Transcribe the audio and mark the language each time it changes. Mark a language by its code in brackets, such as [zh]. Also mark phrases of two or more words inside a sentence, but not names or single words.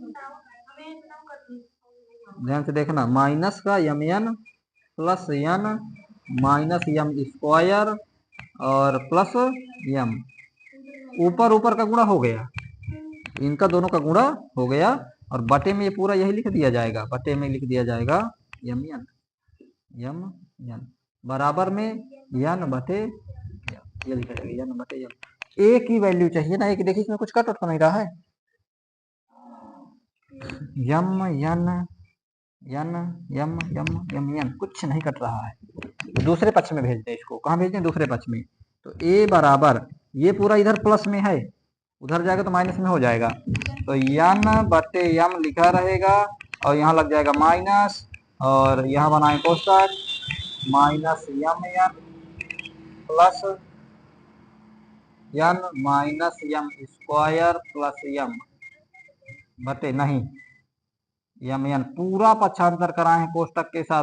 [hi] ध्यान से देखना, माइनस का यम यन प्लस यन माइनस यम स्क्वायर और प्लस यम, ऊपर ऊपर का गुणा हो गया, इनका दोनों का गुणा हो गया, और बटे में ये पूरा यही लिख दिया जाएगा, बटे में लिख दिया जाएगा यम यन बराबर में यन बटे ये लिखा जाएगा यन बटे यम, ए की वैल्यू चाहिए ना, एक देखिए इसमें कुछ कट तो नहीं रहा है, यम यन यन यम यम यम यन कुछ नहीं कट रहा है, दूसरे पक्ष में भेजते हैं इसको, कहाँ भेजते हैं दूसरे पक्ष में, तो ए बराबर ये पूरा इधर प्लस में है, उधर जाएगा तो माइनस में हो जाएगा, तो यन बटे यम लिखा रहेगा, और यहाँ लग जाएगा माइनस, और यहाँ बनाए कोष्टक माइनस यम यन प्लस एन माइनस एम स्क्वायर प्लस एम बटे नहीं एम एन पूरा पक्षांतर कराए हैं कोष्टक के साथ।